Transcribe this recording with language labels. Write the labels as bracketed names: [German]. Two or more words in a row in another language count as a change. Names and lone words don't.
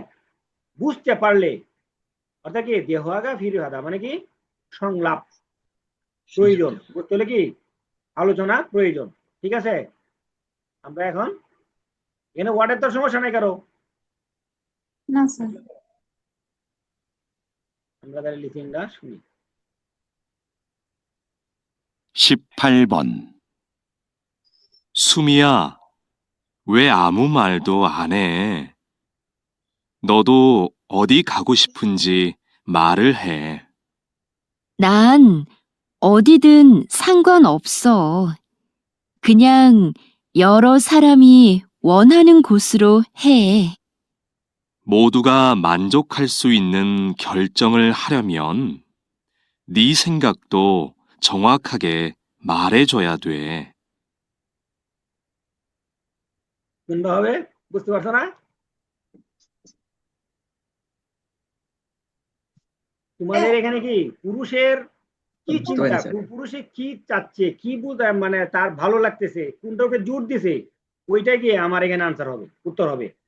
[Bangla] বুঝতে পারলে অর্থাৎ কি [Korean] 대화가 필요하다 [Bangla] মানে কি সংলাপ প্রয়োজন, বুঝতে হলে কি আলোচনা প্রয়োজন, ঠিক আছে। আমরা এখন এখানে ওয়ার্ডের তো সমস্যা নাই কারো, না স্যার। আমরা তাহলে লিখিংটা শুনি। [Korean] 18번. 수미야, 왜 아무 말도 안 해? 너도 어디 가고 싶은지 말을 해. 난 어디든 상관없어. 그냥 여러 사람이 원하는 곳으로 해. 모두가 만족할 수 있는 결정을 하려면 네 생각도 정확하게 말해줘야 돼. [Bangla] কোনটা হবে বুঝতে পারছো না? তোমাদের এখানে কি পুরুষের কি বুঝতে চিন্তা, পারিনি স্যার। পুরুষে কি চাচ্ছে, কি বুঝায়, মানে তার ভালো লাগতেছে, কোনটাকে জোর দিছে, ওইটাই কি আমার এখানে আনসার হবে, উত্তর হবে।